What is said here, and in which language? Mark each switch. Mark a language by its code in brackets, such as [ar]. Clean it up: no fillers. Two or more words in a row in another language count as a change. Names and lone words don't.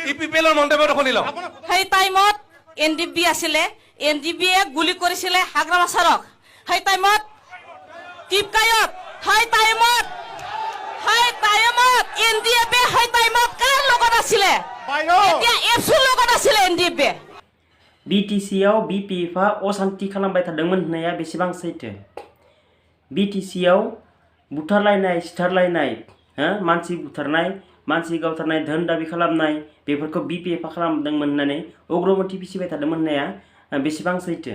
[as] সেই টাইমত NDFB আছিলে, NDFB গুলি কৰিছিলে হাগ্ৰা মাছাৰক। সেই টাইমত টিপকায়ত সেই টাইমত NDFB সেই টাইমত কাৰ লগত আছিলে? এতিয়া এফসুৰ লগত আছিলে NDFB। [brx] BTC-आव BPF-आ अशान्ति खालामबाय थादोंमोन होननाया बेसेबां सैथो? BTC-आव बुथारलायनाय सिथारलायनाय मानसि बुथारनाय मानसि गावथारनाय धोन दाबि खालामनाय बेफोरखौ BPF-आ खालामदोंमोन होननानै अग्रगति फिसिबाय थादोंमोन होननाया बेसेबां सैथो?